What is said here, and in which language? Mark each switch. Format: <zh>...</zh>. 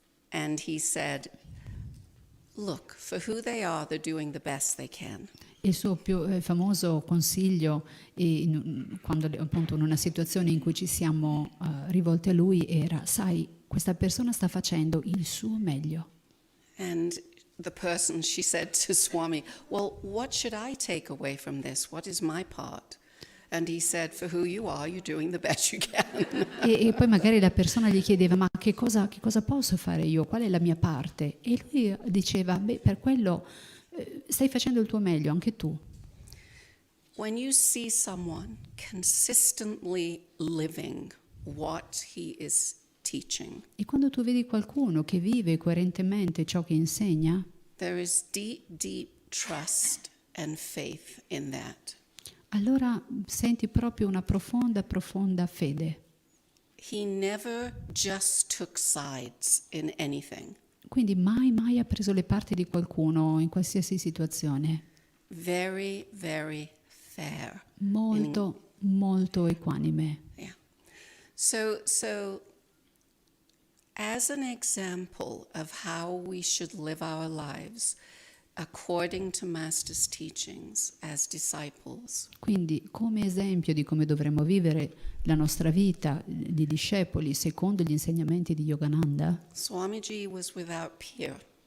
<en>And he said, "Look, for who they are, they're doing the best they can."</en> <it>Il suo più famoso consiglio, quando appunto in una situazione in cui ci siamo rivolti a lui, era: sai, questa persona sta facendo il suo meglio.</it> <en>And the person, she said to Swami, "Well, what should I take away from this? What is my part?" And he said, "For who you are, you're doing the best you can."</en> <it>E poi magari la persona gli chiedeva: ma che cosa posso fare io? Qual è la mia parte? E lui diceva: beh, per quello stai facendo il tuo meglio, anche tu.</it> <en>When you see someone consistently living what he is teaching,</en> <it>E quando tu vedi qualcuno che vive coerentemente ciò che insegna,</it> <en>there is deep, deep trust and faith in that.</en> <it>allora senti proprio una profonda, profonda fede.</it> <en>He never just took sides in anything.</en> <it>Quindi mai ha preso le parti di qualcuno in qualsiasi situazione.</it> <en>Very, very fair.</en> <it>Molto equanime.</it> <en>Yeah. So as an example of how we should live our lives according to Master's teachings as disciples,</en> <it>Quindi, come esempio di come dovremmo vivere la nostra vita di discepoli secondo gli insegnamenti di Yogananda,</it> <en>Swamiji was without peer</en>